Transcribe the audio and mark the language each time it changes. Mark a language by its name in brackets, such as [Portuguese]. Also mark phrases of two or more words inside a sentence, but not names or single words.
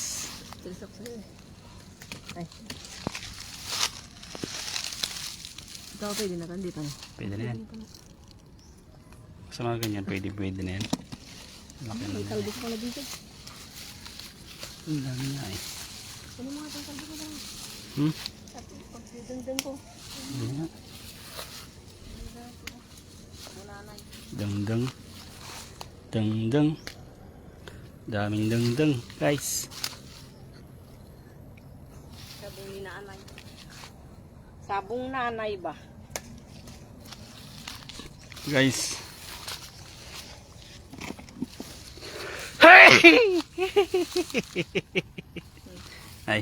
[Filipino] Stress ako sa'yo. Ay. Ikaw pwede na kan dito. Pwede na yan. Sa mga ganyan, pwede na yan. Laki na May yan. talbos ko na dito. Ang dami na eh. Ano mga itong talbos ko lang? Hmm? Pagdendeng ko. Hindi nga. Bulanay. Deng-deng. Deng-deng. Daming deng-deng, guys. Sabong ni nanay. Sabong nanay ba? Guys. Ay.